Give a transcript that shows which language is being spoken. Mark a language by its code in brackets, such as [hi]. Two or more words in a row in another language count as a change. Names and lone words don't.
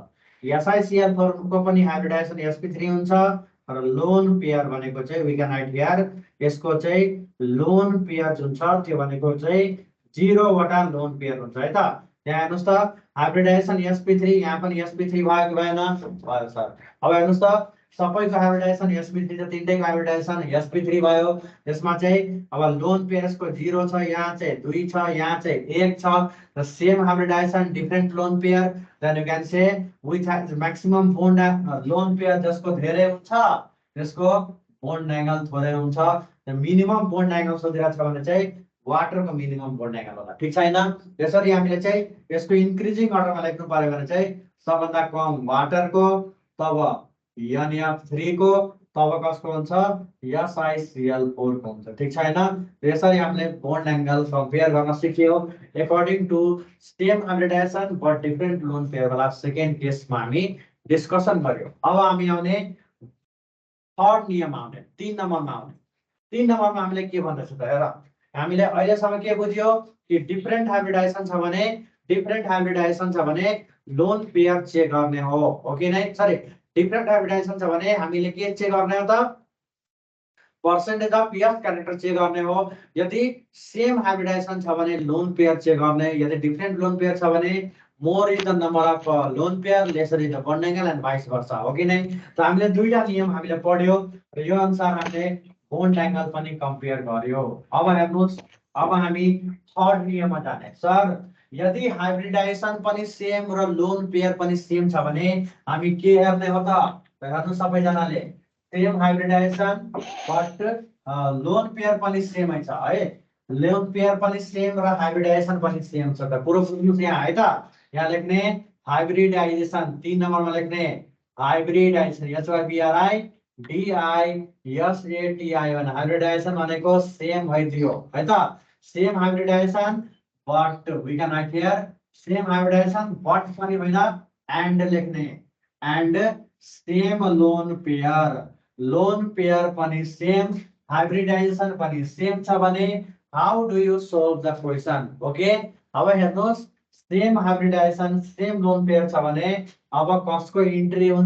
[ne] SiCl4 को पनि हाइब्रिडाइजेसन sp3 हुन्छ र [en] lone pair [ne] भनेको चाहिँ [en] we can write here [ne] यसको चाहिँ [en] lone pair [ne] जुन छ त्यो भनेको चाहिँ 0 वटा [en] lone pair [ne] हुन्छ है त। यहाँ हेर्नुस् त हाइब्रिडाइजेसन sp3, यहाँ पनि sp3 भयो कि भएन? भयो सर। अब हेर्नुस् त सबैको हाइब्रिडाइजेसन sp3 छ, तीनटैको हाइब्रिडाइजेसन sp3 भयो। यसमा चाहिँ अब [en] lone pairsको [ne] 0 छ, यहाँ चाहिँ 2 छ, यहाँ चाहिँ 1 छ। [en] The same hybridization different lone pair, then you can say which has maximum bond lone pair [ne] जसको धेरै हुन्छ त्यसको [en] bond angle [ne] थोरै हुन्छ। [en] the minimum bond angle [ne] सोधिरहेको छ भने चाहिँ वाटरको [en] minimum bond angle [ne] होला, ठीक छैन? यसरी हामीले चाहिँ यसको [en] increasing orderमा [ne] लेख्नु पर्यो भने चाहिँ सबभन्दा कम वाटरको, तब NF3 को, तब कसको हुन्छ SiCl4 को हुन्छ, ठीक छैन? यसरी हामीले [en] bond angle compare [ne] गर्न सिक्यौ [en] according to same hybridization but different lone pair [ne] वाला [en] second caseमा [ne] हामी डिस्कसन गर्यौ। अब हामी आउने थर्ड नियम आउने 3 नम्बरमा आउने। 3 नम्बरमा हामीले के भन्दैछ त हेर, हामीले अहिलेसम्म के बुझ्यो कि [en] different hybridization [ne] छ भने [en] lone pair check [ne] गर्ने हो, ओके नै? सरी, [en] different hybridization [ne] छ भने हामीले के चेक गर्ने हो त [en] percentage of S character check [ne] गर्ने हो। यदि [en] same hybridization [ne] छ भने [en] lone pair check [ne] गर्ने, यदि [en] different lone pair [ne] छ भने [en] more is the number of lone pair lesser is the bond angle and vice versa, [ne] हो कि नै? त हामीले दुईटा नियम हामीले पढ्यो र यो अनुसार हामीले [en] bond angle [ne] पनि कम्पेयर गर्यो। अब हेर्नुस्, अब हामी थर्ड नियममा जाने। सर यदि हाइब्रिडाइजेसन पनि सेम र [en] lone pair [ne] पनि सेम छ भने हामी के हेर्ने हो त? हेर्नु सबैजनाले [en] same hybridization but lone pair [ne] पनि सेमै छ है। [en] lone pair [ne] पनि सेम र हाइब्रिडाइजेसन पनि सेम छ त। पुरो बुझ्नुस् यहाँ है त। यहाँ लेख्ने हाइब्रिडाइजेसन 3 नम्बरमा लेख्ने हाइब्रिडाइजेसन HYBRI DISATI भने हाइब्रिडाइजेसन भनेको सेम भइदियो है त। [en] same hybridization but we can write here same hybridization but [ne] पनि होइन एन्ड लेख्ने [en] and same lone pair [ne] पनि सेम, हाइब्रिडाइजेसन पनि सेम छ भने [en] how do you solve the question? [ne] ओके, अब हेर्नुस् [en] same hybridization same lone pair [ne] छ भने अब कसको इन्ट्री हुन्छ?